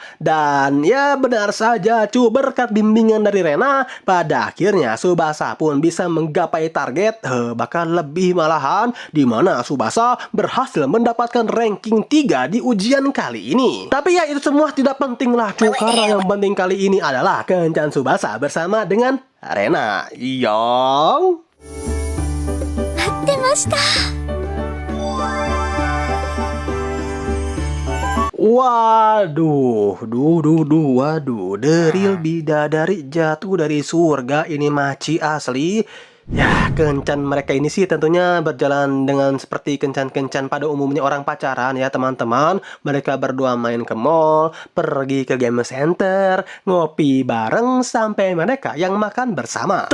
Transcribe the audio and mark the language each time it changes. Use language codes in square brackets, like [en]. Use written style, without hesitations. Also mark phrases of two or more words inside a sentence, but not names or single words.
[id] Dan ya benar saja cu, berkat bimbingan dari Rena, pada akhirnya Tsubasa pun bisa menggapai target, bahkan lebih malahan, di mana Tsubasa berhasil mendapatkan ranking 3 di ujian kali ini. Tapi ya itu semua tidak penting lah cu, karena yang penting kali ini adalah kencan Tsubasa bersama dengan Rena. Yang [ja] 待ってました。 [id] Waduh, waduh, deril bidadari jatuh dari surga ini maci asli. Ya, kencan mereka ini sih tentunya berjalan dengan seperti kencan-kencan pada umumnya orang pacaran ya teman-teman. Mereka berdua main ke mall, pergi ke game center, ngopi bareng sampai mereka yang makan bersama.